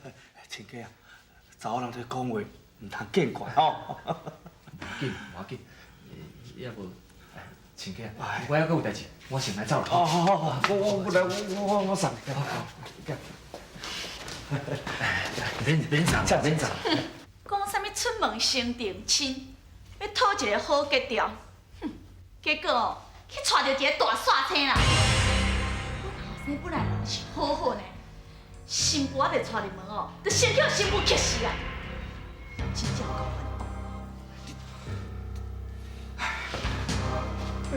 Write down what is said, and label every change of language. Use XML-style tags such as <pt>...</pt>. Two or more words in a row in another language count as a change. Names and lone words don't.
<nan>亲家啊，查某人在讲话，唔通见怪吼。无要紧，要无，亲家，我还阁有代志，我先来走啦。好，我送。免送，免送。讲啥物出门先定亲，要讨一个好结条，哼！结果哦，去娶着一个大煞星啦。阮后生本来人是好好呢，新妇还袂娶入门哦，就先叫新妇气死啊！真正够分。</nan>